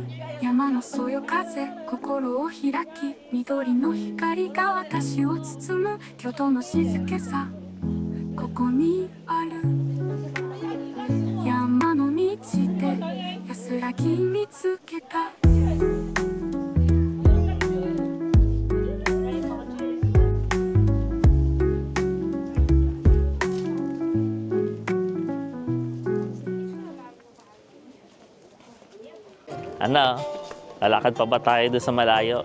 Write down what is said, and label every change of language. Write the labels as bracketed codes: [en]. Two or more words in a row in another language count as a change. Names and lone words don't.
[ja] 山のそよ風、心を開き、緑の光が私を包む。京都の静けさ、ここにある。山の道で安らぎ見つけた。 [tl] Ano? Lalakad pa ba tayo doon sa malayo?